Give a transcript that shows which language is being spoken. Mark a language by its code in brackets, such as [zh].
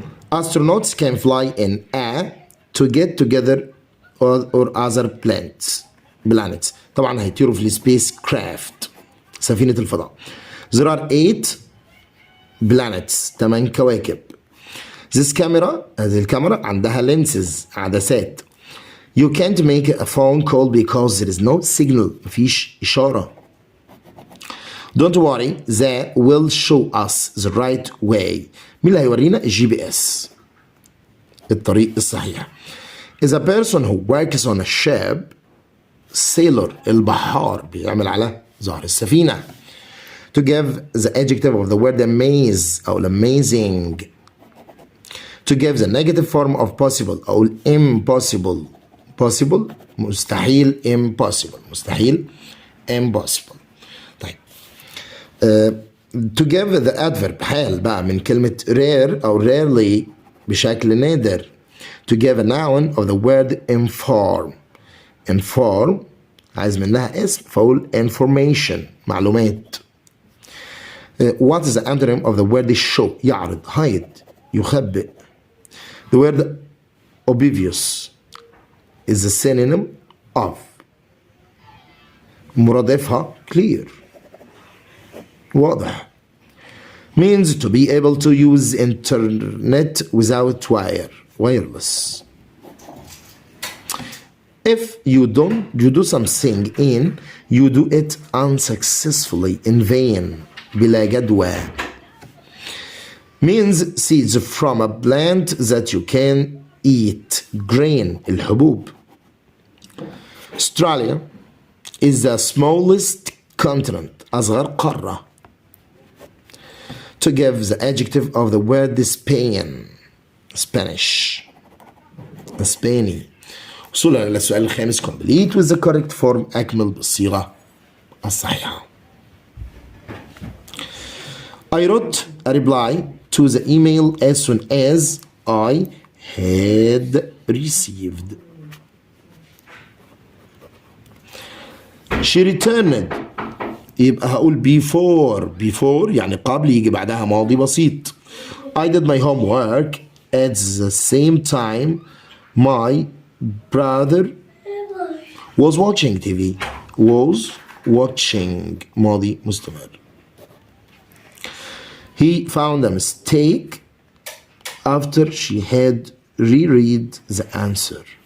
[en] Astronauts can fly in air to get together or other planets. [ar] طبعا هيطيروا في السبيس كرافت سفينة الفضاء. [en] There are 8 planets 8 [ar] كواكب. [en] This camera [ar] هذه الكاميرا عندها lenses عدسات. [en] You can't make a phone call because there is no signal [ar] مفيش إشارة. [en] Don't worry that will show us the right way. [ar] مين اللي هيورينا؟ الGPS الطريق الصحيح. [en] Is a person who works on a ship sailor [ar] البحار بيعمل على ظهر السفينة. [en] To give the adjective of the word amaze أو amazing. To give the negative form of possible أو impossible. possible مستحيل impossible. مستحيل impossible. [ar] طيب. [en] To give the adverb [ar] حال بقى من كلمة rare أو rarely بشكل نادر. [en] To give a noun of the word inform. [ar] inform عايز منها اسم فأقول information معلومات. [en] What is the antonym of the word show؟ يعرض hide يخبئ. The word oblivious is a synonym of. [ar] مرادفها clear واضح. [en] Means to be able to use internet without wireless. If you do something you do it unsuccessfully in vain [ar] بلا جدوى. [en] Means seeds from a plant that you can eat. Grain الحبوب. Australia is the smallest continent [ar] أصغر قارة. [en] To give the adjective of the word Spain. Spanish. اسباني. [ar] وصولا للسؤال الخامس [en] complete with the correct form [ar] أكمل بالصيغة الصحيحة. [en] I wrote a reply to the email as soon as I had received. She returned [ar] يبقى هقول before يعني قبل يجي بعدها ماضي بسيط. [en] I did my homework at the same time my brother was watching TV. was watching [ar] ماضي مستمر. [en] He found a mistake after she had reread the answer.